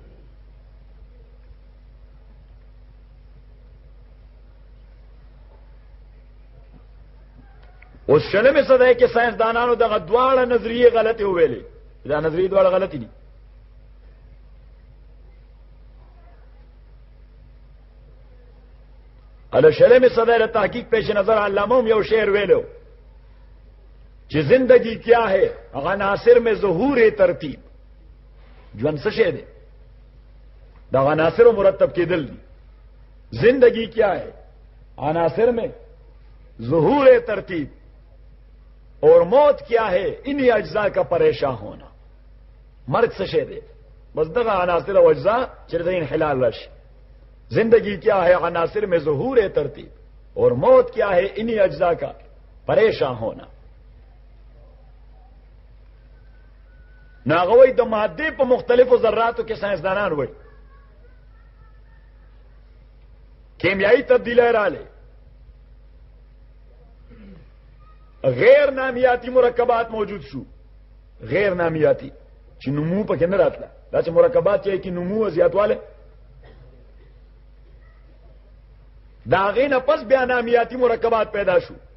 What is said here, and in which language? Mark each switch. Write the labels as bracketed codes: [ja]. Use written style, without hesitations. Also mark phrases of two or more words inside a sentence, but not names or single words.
[ps] اوس شلمه صدای کې ساينسدانانو دغه دواړه نظریه غلطي ویلې دا نظریه دواړه غلطي دي اله شلمه صدای له تحقیق پیش نظر علامه یو شعر ویلو چې [ur] زندگی کیا ہے عناصر میں ظہور ترتیب [ps] ژوند څه شی دی دا عناصر مرتب کېدل دي [ur] زندگی کیا ہے عناصر میں ظہور ترتیب اور موت کیا ہے انہی اجزاء کا پریشان ہونا [ps] مرگ څه شی دی بس دغه عناصر او اجزاء چې د انحلال راشي [ur] زندگی کیا ہے عناصر میں ظہور ترتیب اور موت کیا ہے انہی اجزاء کا پریشان ہونا [ps] ناغوی د ماده په مختلفو ذراتو کې ساينسدانان وایي کیمیاوي تبدیلی رااله غیر نامیاتی مرکبات موجود شو غیر نامیاتی چې نمو پکې نه راتله دا چې مرکبات یې کې نمو او زیاتواله دا غینه پس بیا نامیاتی مرکبات پیدا شو